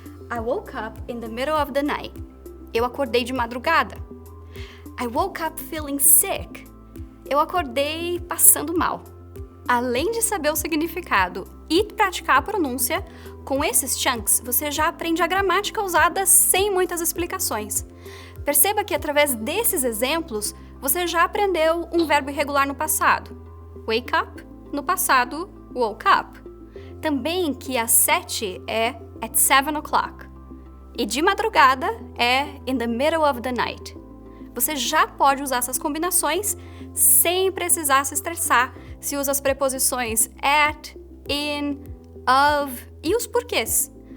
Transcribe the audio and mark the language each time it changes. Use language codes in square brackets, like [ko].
[en] I woke up in the middle of the night. [pt] Eu acordei de madrugada. [en] I woke up feeling sick. [pt] Eu acordei passando mal. além de saber o significado e praticar a pronúncia, com esses chunks você já aprende a gramática usada sem muitas explicações. Perceba que através desses exemplos você já aprendeu um verbo irregular no passado. [en] Wake up, [pt] no passado, [en] woke up. [pt] Também que às 7 é [en] at 7 o'clock. [pt] E de madrugada é [en] in the middle of the night. [pt] Você já pode usar essas combinações sem precisar se estressar se usa as preposições at, in, of e os porquês.